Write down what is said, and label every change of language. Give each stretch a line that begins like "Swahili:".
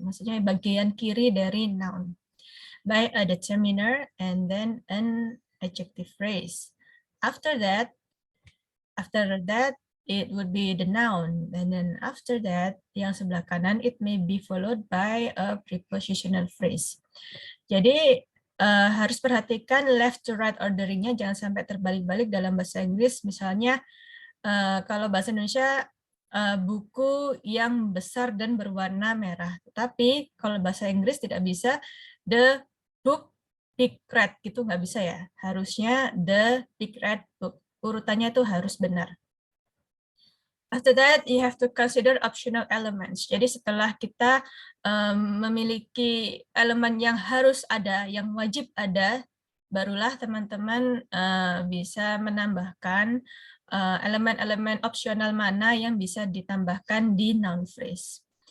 Indonesian: Maksudnya bagian kiri dari noun.
English: By a determiner and then an adjective phrase. After that, it would be the noun. And then after that,
Indonesian: yang sebelah kanan,
English: it may be followed by a prepositional phrase.
Indonesian: Jadi, harus perhatikan left to right orderingnya, jangan sampai terbalik-balik dalam bahasa Inggris. Misalnya, kalau bahasa Indonesia buku yang besar dan berwarna merah. Tapi kalau bahasa Inggris tidak bisa
English: the book big red
Indonesian: gitu, nggak bisa ya. Harusnya
English: the big red book.
Indonesian: Urutannya itu harus benar.
English: After that, you have to consider optional elements.
Indonesian: Jadi setelah kita memiliki elemen yang harus ada, yang wajib ada, barulah teman-teman bisa menambahkan elemen-elemen opsional mana yang bisa ditambahkan di noun phrase.